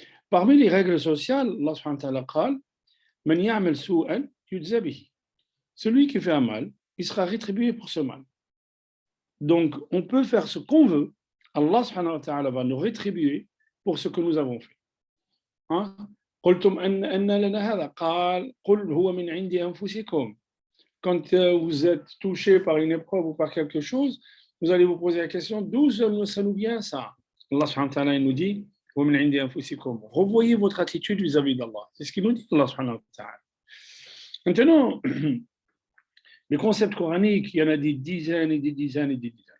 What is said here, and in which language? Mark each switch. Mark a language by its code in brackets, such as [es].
[fr] Parmi les règles sociales, [ar] Allah subhanahu wa ta'ala قال من يعمل سوءا يجزى به. [fr] Celui qui fait un mal, il sera rétribué pour ce mal. Donc, on peut faire ce qu'on veut. Allah subhanahu wa ta'ala va nous rétribuer pour ce que nous avons fait. [ar] قلتم أن لنا هذا قال قل هو من عند أنفسكم. [fr] Quand vous êtes touché par une épreuve ou par quelque chose, vous allez vous poser la question, d'où ça nous vient ça? Allah subhanahu wa ta'ala nous dit [ar] ومن عند أنفسكم. [fr] Revoyez votre attitude vis-à-vis d'Allah. C'est ce qu'il nous dit, Allah subhanahu wa ta'ala. Maintenant, les concepts coraniques, il y en a des dizaines et des dizaines et des dizaines.